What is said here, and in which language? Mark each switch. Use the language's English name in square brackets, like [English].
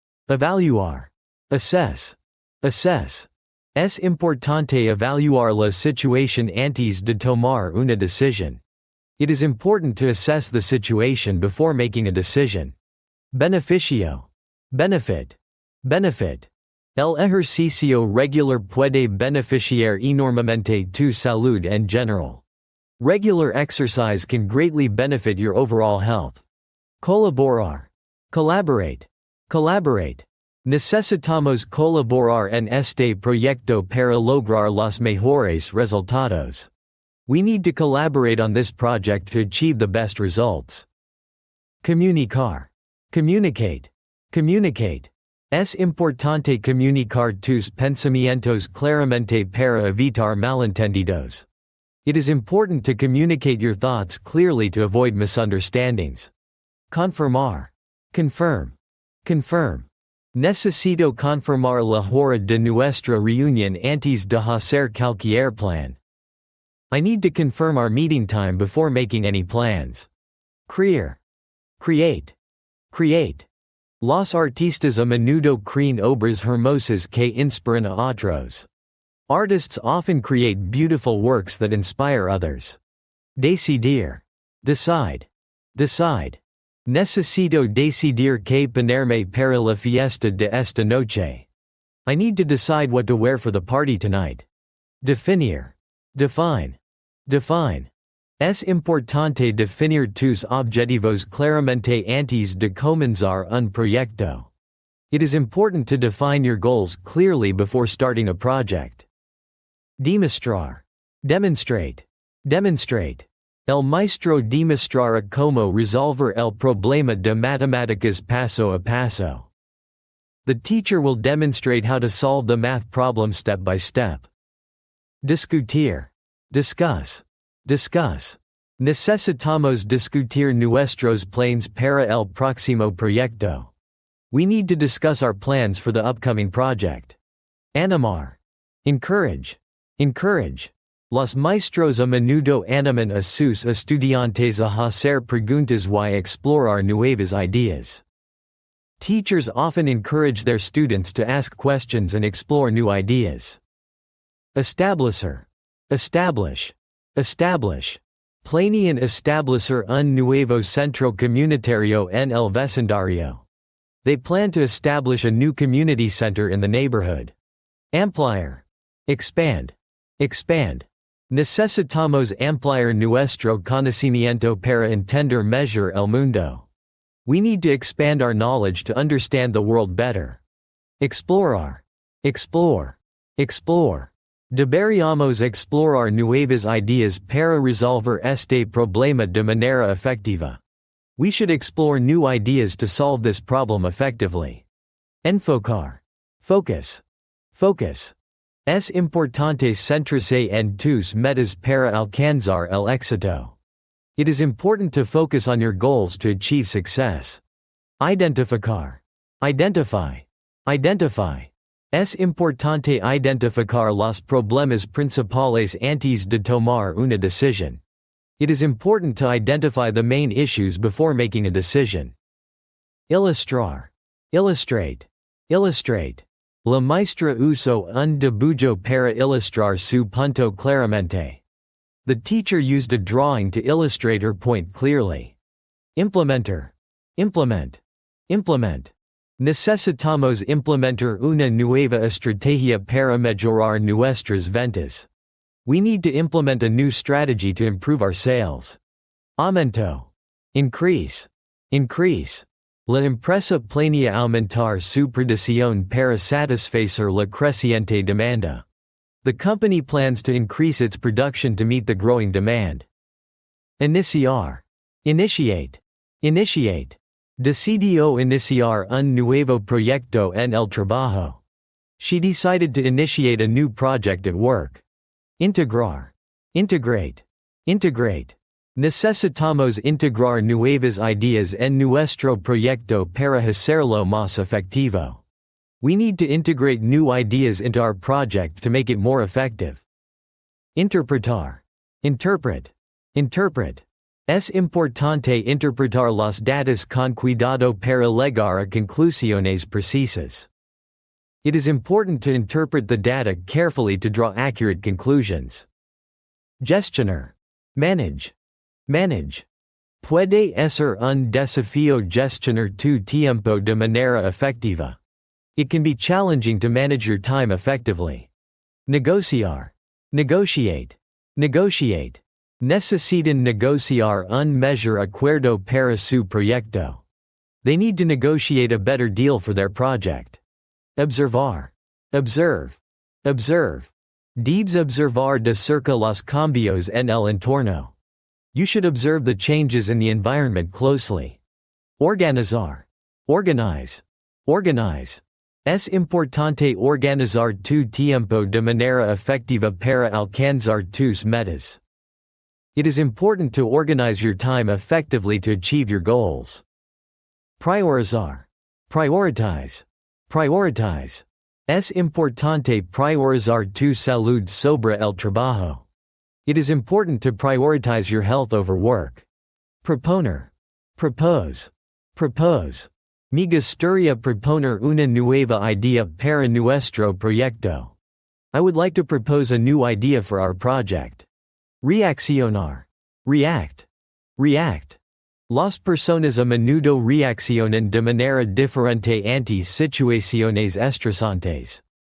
[English] Evaluar. Assess. Assess. [Spanish] Es importante evaluar la situación antes de tomar una decisión. [English] It is important to assess the situation before making a decision. Beneficio. Benefit. Benefit. [Spanish] El ejercicio regular puede beneficiar enormemente tu salud en general. [English] Regular exercise can greatly benefit your overall health. Colaborar. Collaborate. Collaborate. [Spanish] Necesitamos colaborar en este proyecto para lograr los mejores resultados. [English] We need to collaborate on this project to achieve the best results. Comunicar. Communicate. Communicate. [Spanish] Es importante comunicar tus pensamientos claramente para evitar malentendidos. [English] It is important to communicate your thoughts clearly to avoid misunderstandings. Confirmar. Confirm. Confirm. [Spanish] Necesito confirmar la hora de nuestra reunión antes de hacer cualquier plan. [English] I need to confirm our meeting time before making any plans. Crear. Create. Create. [Spanish] Los artistas a menudo creen obras hermosas que inspiran a otros. [English] Artists often create beautiful works that inspire others. Decidir. Decide. Decide. [Spanish] Necesito decidir qué ponerme para la fiesta de esta noche. [English] I need to decide what to wear for the party tonight. Definir. Define. Define. [Spanish] Es importante definir tus objetivos claramente antes de comenzar un proyecto. [English] It is important to define your goals clearly before starting a project. Demostrar. Demonstrate. Demonstrate. [Spanish] El maestro demostrará cómo resolver el problema de matemáticas paso a paso. [English] The teacher will demonstrate how to solve the math problem step by step. Discutir. Discuss. Discuss. [Spanish] Necesitamos discutir nuestros planes para el próximo proyecto. [English] We need to discuss our plans for the upcoming project. Animar. Encourage. Encourage. [Spanish] Los maestros a menudo animan a sus estudiantes a hacer preguntas y explorar nuevas ideas. [English] Teachers often encourage their students to ask questions and explore new ideas. Establecer. Establish. Establish. [Spanish] Planean establecer un nuevo centro comunitario en el vecindario. [English] They plan to establish a new community center in the neighborhood. Ampliar. Expand. Expand. [Spanish] Necesitamos ampliar nuestro conocimiento para entender mejor el mundo. [English] We need to expand our knowledge to understand the world better. Explorar. Explore. Explore. [Spanish] Deberíamos explorar nuevas ideas para resolver este problema de manera efectiva. [English] We should explore new ideas to solve this problem effectively. Enfocar. Focus. Focus. [Spanish] Es importante centrarse en tus metas para alcanzar el éxito. [English] It is important to focus on your goals to achieve success. Identificar. Identify. Identify. [Spanish] Es importante identificar los problemas principales antes de tomar una decisión. [English] It is important to identify the main issues before making a decision. Ilustrar. Illustrate. Illustrate. [Spanish] La maestra usó un dibujo para ilustrar su punto claramente. [English] The teacher used a drawing to illustrate her point clearly. Implementar. Implement. Implement. [Spanish] Necesitamos implementar una nueva estrategia para mejorar nuestras ventas. [English] We need to implement a new strategy to improve our sales. Aumento. Increase. Increase. [Spanish] La empresa planea aumentar su producción para satisfacer la creciente demanda. [English] The company plans to increase its production to meet the growing demand. Iniciar. Initiate. Initiate. [Spanish] Decidió iniciar un nuevo proyecto en el trabajo. [English] She decided to initiate a new project at work. Integrar. Integrate. Integrate. [Spanish] Necesitamos integrar nuevas ideas en nuestro proyecto para hacerlo más efectivo. [English] We need to integrate new ideas into our project to make it more effective. Interpretar. Interpret. Interpret. [Spanish] Es importante interpretar los datos con cuidado para llegar a conclusiones precisas. [English] It is important to interpret the data carefully to draw accurate conclusions. Gestionar. Manage. Manage. [Spanish] Puede ser un desafío gestionar tu tiempo de manera efectiva. [English] It can be challenging to manage your time effectively. Negociar. Negotiate. Negotiate. [Spanish] Necesitan negociar un mejor acuerdo para su proyecto. [English] They need to negotiate a better deal for their project. Observar. Observe. Observe. [Spanish] Debes observar de cerca los cambios en el entorno. [English] You should observe the changes in the environment closely. Organizar. Organize. Organize. [Spanish] Es importante organizar tu tiempo de manera efectiva para alcanzar tus metas. [English] It is important to organize your time effectively to achieve your goals. Priorizar. Prioritize. Prioritize. [Spanish] Es importante priorizar tu salud sobre el trabajo. [English] It is important to prioritize your health over work. Proponer. Propose. Propose. [Spanish] Me gustaría proponer una nueva idea para nuestro proyecto. [English] I would like to propose a new idea for our project. Reaccionar. React. React. [Spanish] Las personas a menudo reaccionan de manera diferente ante situaciones estresantes.